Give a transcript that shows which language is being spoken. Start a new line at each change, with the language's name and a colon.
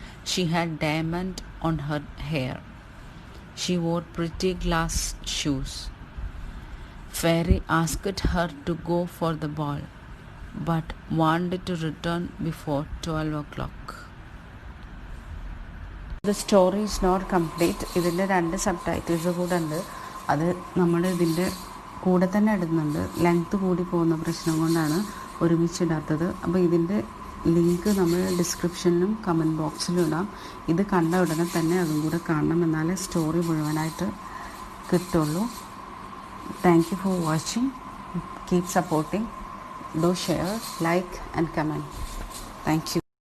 English: She had diamond on her hair. She wore pretty glass shoes. Fairy asked her to go for the ball, but wanted to return before 12 o'clock. The story is not complete.
Malayalam: ഇതിൻ്റെ 2 subtitles കൂടെ ഉണ്ട്. അത് നമ്മൾ ഇതിൻ്റെ കൂടെ തന്നെ ഇടുന്നുണ്ട്. Length കൂടി പോകുന്ന പ്രശ്നം കൊണ്ടാണ് ഒരുമിച്ചിടാത്തത്. അപ്പോൾ ഇതിൻ്റെ ലിങ്ക് നമ്മൾ ഡിസ്ക്രിപ്ഷനിലും കമൻറ്റ് ബോക്സിലും ഇടാം. ഇത് കണ്ട ഉടനെ തന്നെ അതും കൂടെ കാണണം, എന്നാലേ സ്റ്റോറി മുഴുവനായിട്ട് കിട്ടുള്ളൂ.
English: Thank you for watching. Keep supporting. Do share, like and comment. Thank you.